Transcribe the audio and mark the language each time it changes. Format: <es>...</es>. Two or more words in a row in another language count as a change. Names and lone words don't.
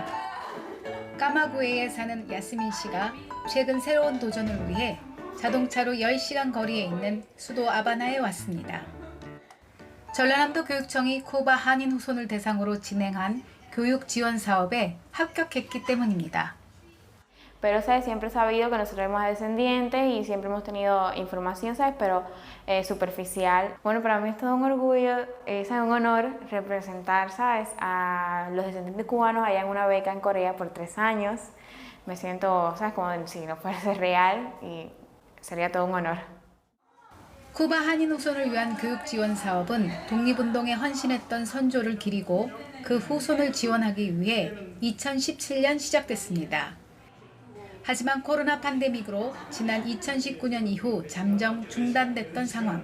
<ko>까마구에에 사는 야스민 씨가 최근 새로운 도전을 위해 자동차로 10시간 거리에 있는 수도 아바나에 왔습니다. 전라남도 교육청이 쿠바 한인 후손을 대상으로 진행한 교육 지원 사업에 합격했기 때문입니다.</ko> <es>Pero, ¿sabes? Siempre he sabido que nosotros somos descendientes y siempre hemos tenido información, ¿sabes? Pero superficial. Bueno, para mí es todo un orgullo, es un honor representar, ¿sabes? A los descendientes cubanos allá en una beca en Corea por 3 años. Me siento, ¿sabes? Como si no fuera a ser real y sería todo un honor.</es> <ko>쿠바 한인 후손을 위한 교육 지원 사업은 독립운동에 헌신했던 선조를 기리고 그 후손을 지원하기 위해 2017년 시작됐습니다. 하지만 코로나 팬데믹으로 지난 2019년 이후 잠정 중단됐던 상황.</ko>